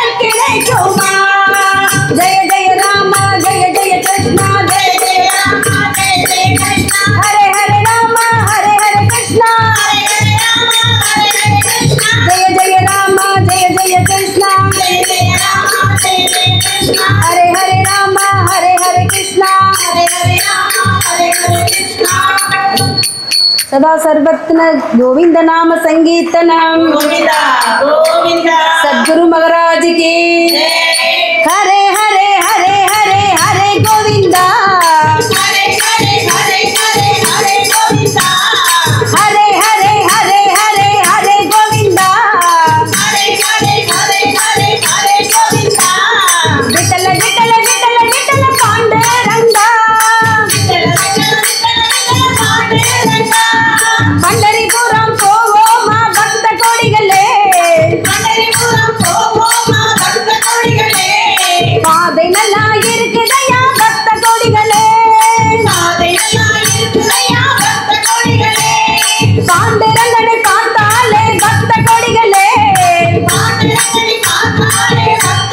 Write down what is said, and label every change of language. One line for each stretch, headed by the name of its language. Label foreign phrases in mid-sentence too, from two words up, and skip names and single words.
Tamil: கிடைக்குமா ஜெய ஜெய ராமா ஜெய ஜெய கிருஷ்ணா ஜெய ஜெய ராமா ஜெய ஜெய கிருஷ்ணா ஹரே ஹரே ராமா ஹரே ஹரே கிருஷ்ணா ஹரே ஹரே ராமா ஹரே ஹரே கிருஷ்ணா ஜெய ஜெய ராமா ஜெய ஜெய கிருஷ்ணா ஜெய ஜெய ராமா ஜெய ஜெய கிருஷ்ணா ஹரே
Sanskrit: ஹரே ராமா ஹரே ஹரே கிருஷ்ணா ஹரே ஹரே ராமா ஹரே ஹரே கிருஷ்ணா सदा सर्वत्र गोविंद नाम संकीर्तनम गोविंदा गोविंदा सद्गुरु महाराज की हरे हरे हरे हरे हरे गोविंदा हरे हरे हरे हरे हरे गोविंदा हरे हरे हरे हरे हरे गोविंदा हरे हरे हरे हरे हरे गोविंदा विठल विठल विठल विठल पांडुरंगा विठल
Tamil: विठल विठल पांडुरंगा पंढरीपुरम போவோமா பக்த கோடிகளே पंढरीपुरम போவோமா பக்த கோடிகளே பாதை நல்லா இருக்குதையா பக்த கோடிகளே பாதை நல்லா இருக்குதையா பக்த கோடிகளே பாண்டுரங்கனை பார்த்தாலே பக்த கோடிகளே பாண்டுரங்கனை பார்த்தாலே பக்த